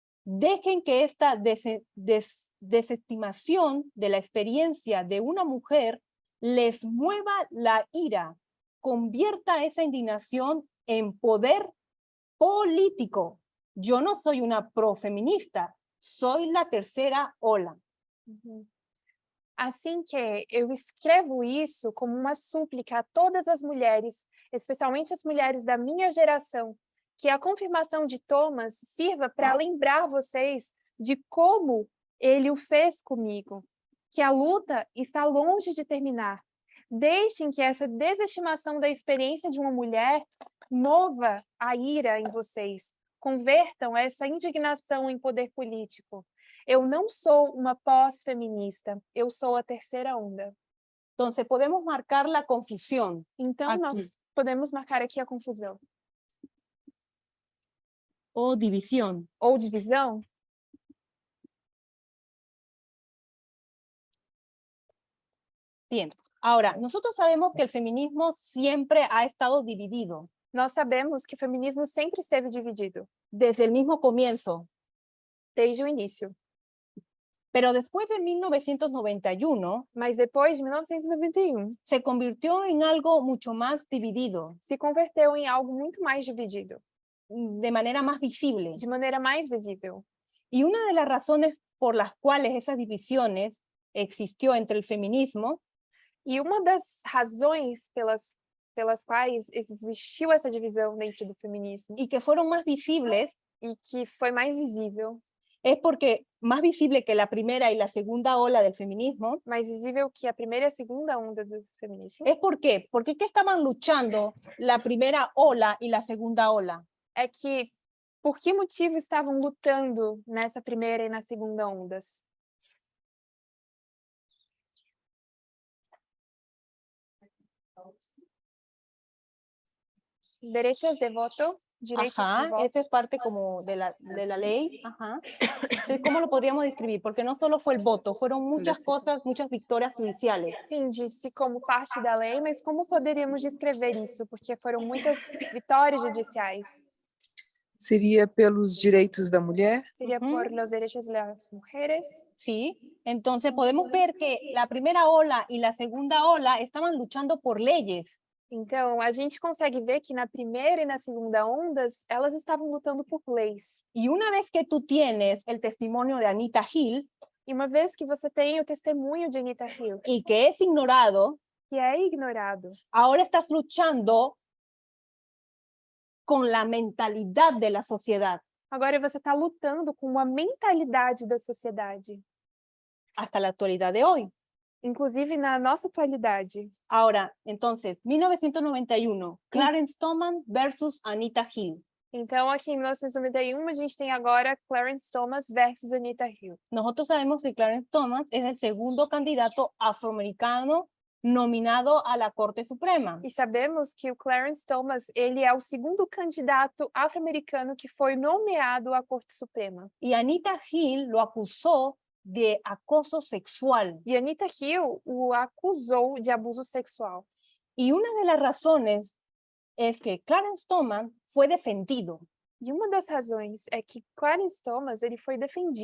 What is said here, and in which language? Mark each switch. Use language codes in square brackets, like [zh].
[es] Dejen que esta desestimación de la experiencia de una mujer les mueva la ira, convierta esa indignación en poder político. Yo no soy una profeminista, soy la tercera ola. [pt] Assim que eu escrevo isso como uma súplica a todas as mulheres, especialmente as mulheres da minha geração, que a confirmação de Thomas sirva para lembrar vocês de como ele o fez comigo, que a luta está longe de terminar. Deixem que essa desestimação da experiência de uma mulher mova a ira em vocês. Convertam essa indignação em poder político. Eu não sou uma pós-feminista, eu sou a terceira onda. [es] Entonces podemos marcar la confusión. [pt] Então, Aqui. nós podemos marcar aqui a confusão. [es] O división. [pt] Ou divisão. [es] Bien, ahora, nosotros sabemos que el feminismo siempre ha estado dividido, [pt] Nós sabemos que o feminismo sempre esteve dividido, [es] desde el mismo comienzo, [pt] desde o início. [es] pero después de 1991 [pt] Mas depois de 1991, [es] se convirtió en algo mucho más dividido, [pt] se converteu em algo muito mais dividido, [es] de manera más visible. [pt] de maneira mais visível. [es] Y una de las razones por las cuales esas divisiones existió entre el feminismo [pt] E uma das razões pelas quais existiu essa divisão dentro do feminismo [es] y que fueron más visibles [pt] e que foi mais visível, [es] es porque más visible que la primera y la segunda ola del feminismo, [pt] mais visível que a primeira e a segunda onda do feminismo, [es] es ¿por qué? Porque ¿qué estaban luchando la primera ola y la segunda ola? [pt] é que por que motivo estavam lutando nessa primeira e na segunda ondas? [es] Derechos de voto, [pt] direitos de Ajá, voto. [es] esto es parte como de la ley. Ajá. Entonces, ¿cómo lo podríamos describir? Porque no solo fue el voto, fueron muchas cosas, muchas victorias judiciales. [pt] Sim, disse como parte da lei, mas como poderíamos descrever isso? Porque foram muitas vitórias judiciais. Seria pelos direitos da mulher? Seria Ujú. [es] por los derechos de las mujeres. Sí, entonces podemos ver que la primera ola y la segunda ola estaban luchando por leyes. [pt] Então, a gente consegue ver que na primeira e na segunda ondas, elas estavam lutando por leis. [es] Y una vez que tú tienes el testimonio de Anita Hill [pt] E uma vez que você tem o testemunho de Anita Hill, [es] y que es ignorado, [pt] que é ignorado, [es] ahora estás luchando con la mentalidad de la sociedad [pt] agora você está lutando com a mentalidade da sociedade, [es] hasta la actualidad de hoy. [pt] inclusive na nossa atualidade. [es] Ahora, entonces, 1991, Clarence Thomas versus Anita Hill. [pt] Então, aqui em 1991, a gente tem agora Clarence Thomas versus Anita Hill. [es] Nosotros sabemos que Clarence Thomas es el segundo candidato afroamericano nominado a la Corte Suprema. [pt] E sabemos que o Clarence Thomas, ele é o segundo candidato afro-americano que foi nomeado à Corte Suprema. [es] Y Anita Hill lo acusó de acoso sexual. [pt] E Anita Hill o acusou de abuso sexual. [es] Y una de las razones es que Clarence Thomas fue defendido. [pt] E uma das razões é que Clarence Thomas, ele foi defendido.